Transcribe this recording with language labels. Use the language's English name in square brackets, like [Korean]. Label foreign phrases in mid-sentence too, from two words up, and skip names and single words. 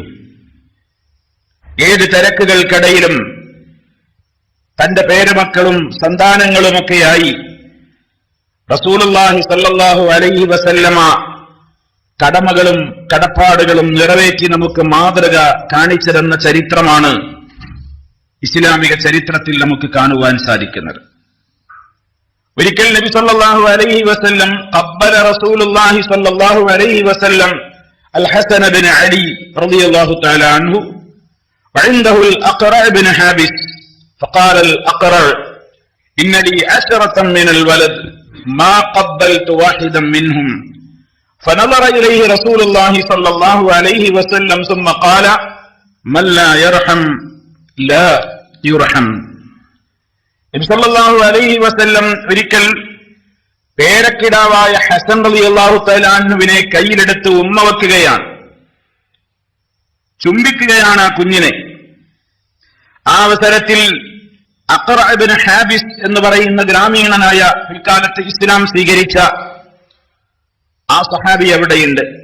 [Malayalam] ഏത് തിരക്കുകൾക്കിടയിലും തന്റെ പേരമക്കളും സന്താനങ്ങളുമൊക്കെയായി റസൂലുള്ളാഹി [Arabic] صلى الله عليه وسلم [Malayalam] കടമകളും കടപ്പാടുകളും നിറവേറ്റി നമുക്ക് മാതൃക കാണിച്ചതെന്ന ചരിത്രമാണ് ഇസ്ലാമിക ചരിത്രത്തിൽ നമുക്ക് കാണുവാൻ സാധിക്കുന്നത്. [Arabic] ഒരിക്കൽ نبي صلى الله عليه وسلم قبل رسول الله صلى الله عليه وسلم الحسن بن علي رضي الله تعالى عنه وعنده الأقرع بن حابس فقال الأقرع إن لي 10 من الولد ما قبلت واحدا منهم فنظر إليه رسول الله صلى الله عليه وسلم ثم قال من لا يرحم لا يرحم. [Malayalam] നബി [Arabic] صلى الله عليه وسلم [Malayalam] ഒരിക്കൽ പേരക്കിടാവായ ഹസൻ [Arabic] رضي الله تعالى [Malayalam] അൻഹുവിനെ കയ്യിലെടുത്ത് ഉമ്മ വെക്കുകയാണ്, ചുംബിക്കുകയാണ് ആ കുഞ്ഞിനെ. ആ അവസരത്തിൽ അഖറ ഇബ്നു ഹാബിസ് എന്ന് പറയുന്ന ഗ്രാമീണനായ പിൽക്കാലത്ത് ഇസ്ലാം സ്വീകരിച്ച ആ സഹാബി അവിടെയുണ്ട്.